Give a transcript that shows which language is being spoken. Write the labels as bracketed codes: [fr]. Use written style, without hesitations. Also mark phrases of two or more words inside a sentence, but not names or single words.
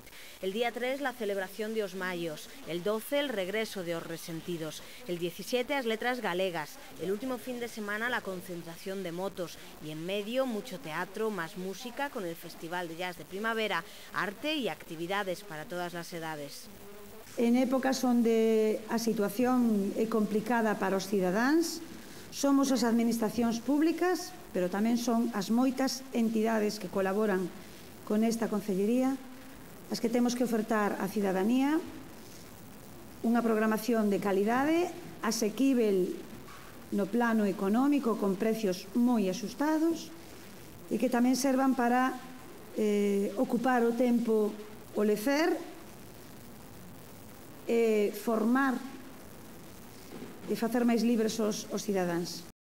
[es] El día 3, la celebración de Os Mayos. El 12, el regreso de Os Resentidos. [gl] El 17, as letras galegas. [es] El último fin de semana, la concentración de motos. Y en medio, mucho teatro, más música con el Festival de Jazz de Primavera, arte y actividades para todas las edades. [gl] En épocas onde a situación é complicada para os cidadáns, somos as administracións públicas, pero tamén son as moitas entidades que colaboran con esta concellería, as que temos que ofertar á cidadanía unha programación de calidade, asequível no plano económico, con precios moi axustados, e que tamén servan para ocupar o tempo, o lecer, formar e facer máis libres os cidadáns.